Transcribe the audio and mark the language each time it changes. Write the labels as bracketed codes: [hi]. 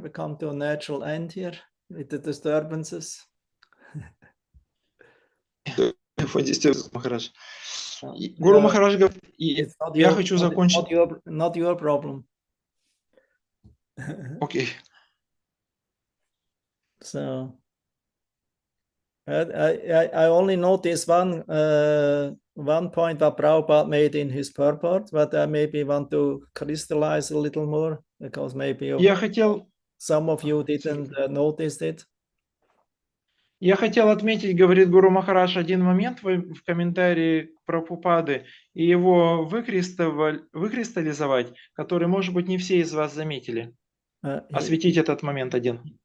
[en] We come to a natural end here with the disturbances. [ru] Махарадж. Гуру Махарадж говорит, я хочу закончить. [en] Not your problem. Okay. So I only noticed one point that Prabhupada made in his purport, but I maybe want to crystallize a little more because maybe some of you didn't notice it. [ru] Я хотел отметить, говорит Гуру Махарадж, один момент в комментарии к Прабхупады и его выкристаллизовать, который, может быть, не все из вас заметили. Осветить этот момент один.